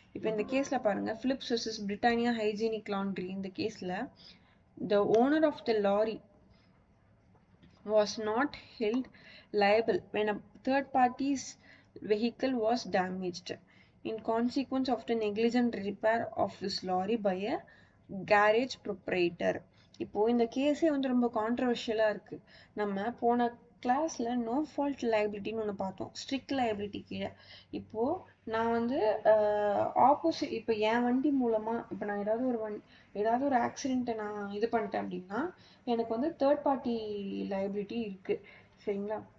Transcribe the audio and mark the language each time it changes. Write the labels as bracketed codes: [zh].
[ta] இப்போ இந்த கேஸ்ல பாருங்க, Philips versus Britannia hygienic laundry. இந்த கேஸ்ல [en] the owner of the lorry was not held liable when a third party's vehicle was damaged in consequence of the negligent repair of his lorry by a garage proprietor. [ta] இப்போ இந்த கேஸே வந்து ரொம்ப கான்ட்ரவர்ஷியலா இருக்கு. நம்ம போன கிளாஸ்ல நோ ஃபால்ட் லைபிலிட்டின்னு ஒன்று பார்த்தோம், ஸ்ட்ரிக்ட் லைபிலிட்டி கீழே. இப்போ நான் வந்து ஆப்போசிட், இப்போ என் வண்டி மூலமா இப்போ நான் ஏதாவது ஒரு ஆக்சிடென்ட்டை நான் இது பண்ணிட்டேன் அப்படின்னா எனக்கு வந்து தேர்ட் பார்ட்டி லைபிலிட்டி இருக்கு. சரிங்களா?